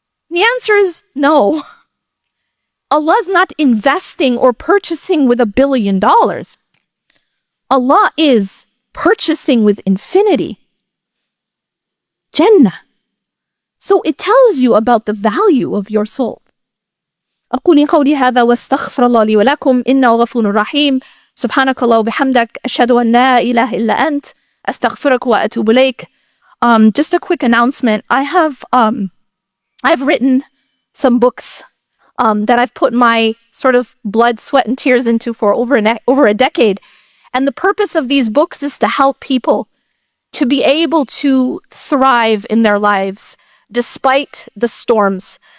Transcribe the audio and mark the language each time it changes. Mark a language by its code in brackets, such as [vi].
[en] The answer is no. Allah's not investing or purchasing with $1 billion. Allah is purchasing with infinity. Jannah. So it tells you about the value of your soul. [ar] أقول قولي هذا واستغفر الله لي ولكم إنه غفور رحيم سبحانك الله وبحمدك أشهد أن لا إله إلا أنت أستغفرك وأتوب إليك. [en] Just a quick announcement. I've written some books that I've put my sort of blood, sweat, and tears into for over a decade. And the purpose of these books is to help people to be able to thrive in their lives despite the storms.